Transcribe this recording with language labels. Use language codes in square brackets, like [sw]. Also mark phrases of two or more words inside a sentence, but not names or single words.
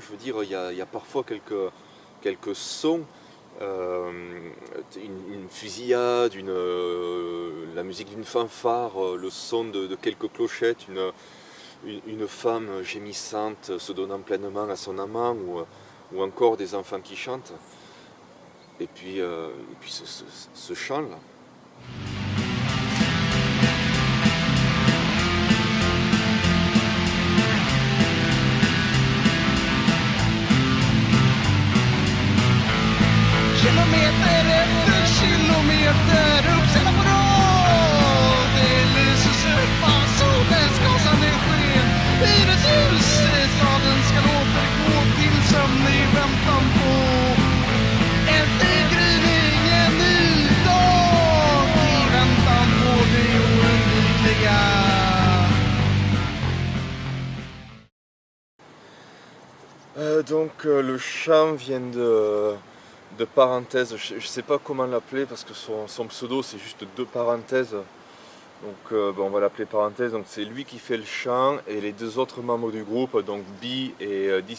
[fr] Je veux dire, il y a parfois quelques sons, une fusillade, la musique d'une fanfare, le son de quelques clochettes, une femme gémissante se donnant pleinement à son amant, ou encore des enfants qui chantent. Et puis ce chant là. [sv] Kilometer efter kilometer uppställda på rad. Det lyses upp av solens gasande sken. Hyreshuset, staden ska återgå till sömn i väntan på en förgryning, en ny dag. I väntan på det oundvikliga. [fr] Donc le chant vient de parenthèses, je ne sais pas comment l'appeler parce que son pseudo c'est juste deux parenthèses Donc on va l'appeler Parenthèse, donc c'est lui qui fait le chant et les deux autres membres du groupe, donc Bi et